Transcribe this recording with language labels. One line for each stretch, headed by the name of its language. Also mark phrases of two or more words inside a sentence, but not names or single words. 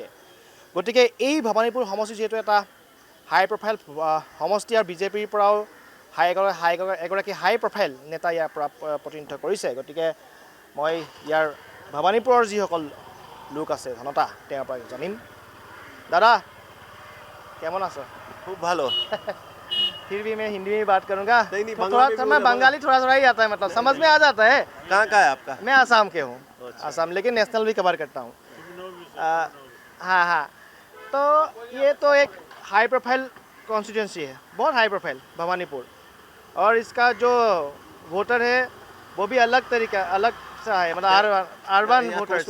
Assamese: গতিকে এই ভৱানীপুৰ সমষ্টি যিহেতু এটা
English: high profile
Assamese: সমষ্টি আৰু বিজেপিৰ পৰাও এগৰাকী
English: high profile
Assamese: নেতা ইয়াৰ পৰা প্ৰতিনিধিত্ব কৰিছে। গতিকে মই ইয়াৰ ভৱানীপুৰৰ যিসকল লোক আছে জনতা তেওঁৰ পৰা জানিম।
Bangla: দাদা কেমন আছো? খুব ভালো।
Hindi: फिर भी मैं हिंदी में बात करूंगा। नहीं, थोड़ा मैं बंगाली थोड़ा ही आता है, मतलब समझ में आ जाता है। कहाँ का है आपका? मैं आसाम के हूँ। आसाम, लेकिन नेशनल भी कवर करता हूँ। हाँ हाँ, तो ये तो एक
English: high profile constituency
Hindi: है, बहुत
English: high profile
Hindi: भवानीपुर, और इसका जो वोटर है वो भी अलग सा है, मतलब
English: urban voters,